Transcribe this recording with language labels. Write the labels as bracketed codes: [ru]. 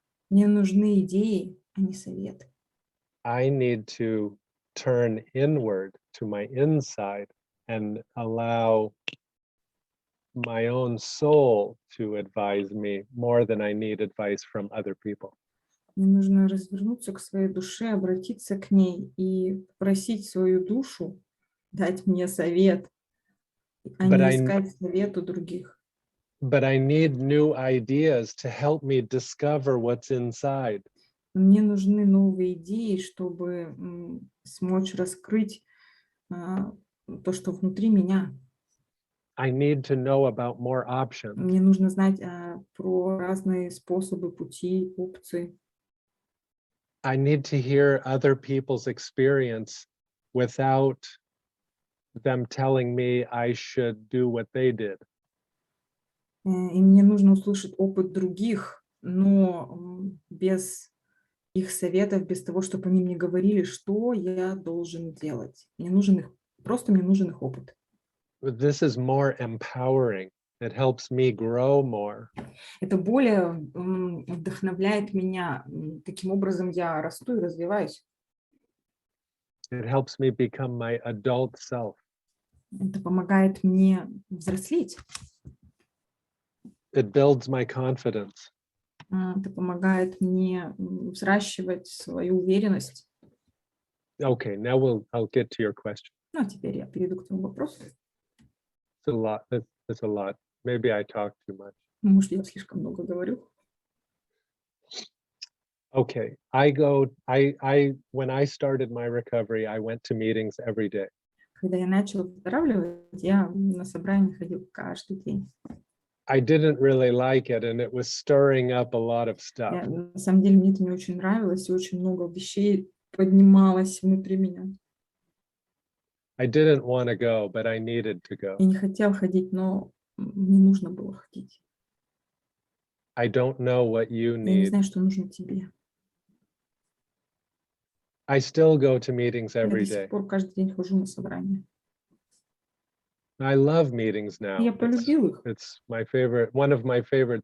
[ru] Мне нужны идеи, а не советы. [en] I need to turn inward to my inside and allow my own soul to advise me more than I need advice from other people. [ru] Мне нужно развернуться к своей душе, обратиться к ней и попросить свою душу дать мне совет, а не искать совет у других. [en] But I need new ideas to help me discover what's inside. [ru] Мне нужны новые идеи, чтобы смочь раскрыть то, что внутри меня. [en] I need to know about more options. [ru] Мне нужно знать про разные способы, пути, опции. [en] I need to hear other people's experience without them telling me I should do what they did. [ru] И мне нужно услышать опыт других, но без их советов, без того, чтобы они мне говорили, что я должен делать. Мне нужен их опыт. [en] But this is more empowering. It helps me grow more. [ru] Это более вдохновляет меня. Таким образом, я расту и развиваюсь. [en] It helps me become my adult self. [ru] Это помогает мне взрослеть. [en] It builds my confidence. [ru] Это помогает мне взращивать свою уверенность. [en] Okay, now I'll get to your question. [ru] Ну, а теперь я перейду к твоему вопросу. [en] It's a lot. It's a lot. Maybe I talk too much. [ru] Может, я слишком много говорю. [en] Okay, when I started my recovery, I went to meetings every day. [ru] Когда я начала выздоравливать, я на собрания ходила каждый день. [en] I didn't really like it, and it was stirring up a lot of stuff. [ru] На самом деле мне это не очень нравилось, и очень много вещей поднималось внутри меня. [en] I didn't want to go, but I needed to go. [ru] Я не хотела ходить, но мне нужно было ходить. [en] I don't know what you [ru] Я не [en] need. [ru] знаю, что нужно тебе. [en] I still go to meetings [ru] Я [en] every [ru] до сих [en] day. [ru] пор каждый день хожу на собрания. [en] I love meetings now. [ru] Я полюбила их. [en] It's my favorite, one of my favorite